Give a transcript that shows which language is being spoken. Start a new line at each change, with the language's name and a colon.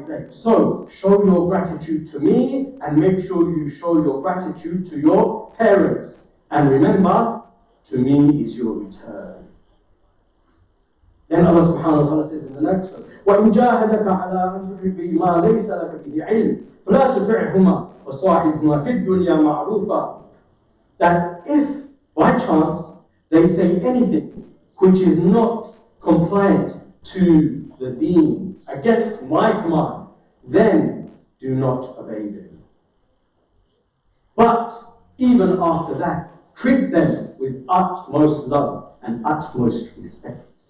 English: So, show your gratitude to me and make sure you show your gratitude to your parents. And remember, to me is your return. Then Allah subhanahu wa ta'ala says in the next one,
Arabic: وَإِنْ جَاهَدَكَ عَلَىٰ أَنْ تُشْرِكَ بِي مَا لَيْسَ لَكَ بِهِ عِلْمٌ فَلَا تُطِعْهُمَا وَصَاحِبْهُمَا فِي الدُّنْيَا مَعْرُوفًا.
English: That if, by chance, they say anything which is not compliant to the deen, against my command, then do not obey them. But even after that, treat them with utmost love and utmost respect.